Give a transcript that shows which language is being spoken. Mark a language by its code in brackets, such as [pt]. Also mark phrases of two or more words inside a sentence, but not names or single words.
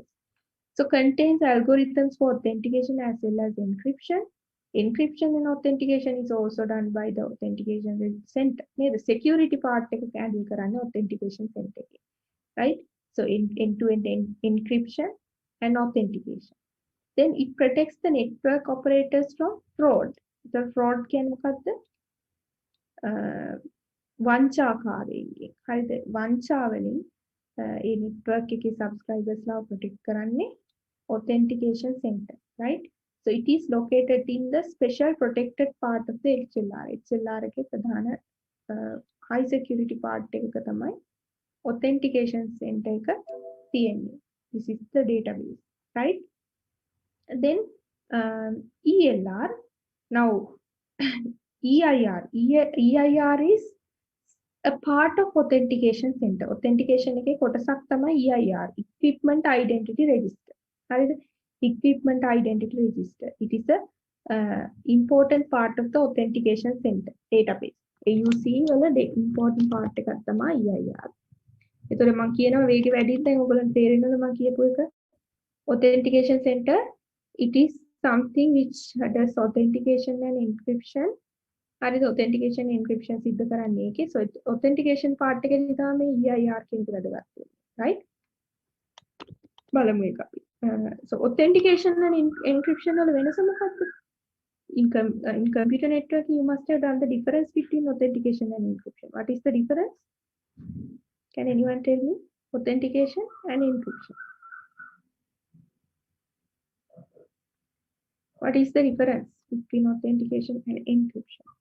[en] So contains algorithms for authentication as well as encryption. Encryption and authentication is also done by the authentication center. The security part handle කරන්නේ authentication center. Right? So end-to-end encryption and authentication. Then it protects the network operators from fraud. The fraud [si] කියන්නේ මොකද්ද? වංචාකාරයෙක්ගෙන්. හරිද? වංචාවලින් ඒ network එකේ subscribers ලා protect කරන්නේ [en] authentication center. Right? So it is located in the special protected part of the HLR. [si] HLR එකේ ප්‍රධාන [en] high security part [si] එකක තමයි [en] authentication center [si] එක තියෙන්නේ. [en] This is the database, right? Then ELR. Now EIR is a part of authentication center. [si] Authentication එකේ කොටසක් තමයි EIR, [en] equipment identity register. [si] හරිද? [en] Equipment identity register. It is a important part of the authentication center database. [si] AUC වල [en] important part [si] එකක් තමයි EIR. ඒතර මම කියනවා වේගෙ වැඩිද දැන් ඔයගොල්ලන්ට තේරෙනවද මම කියපු එක? [en] Authentication center, it is something which does authentication and encryption. [si] හරිද? [en] authentication and encryption [si] සිද්ධ කරන්නේ ඒකේ. [en] So authentication part [si] එකේදී තමයි EIR කියන එක වැදගත් වෙන්නේ. Right? බලමු ඒක අපි. [en] So authentication and encryption [si] වල වෙනස මොකක්ද? [en] In computer network you must have done the difference between authentication and encryption. What is the difference? Can anyone tell me? Authentication and encryption. What is the difference between authentication and encryption?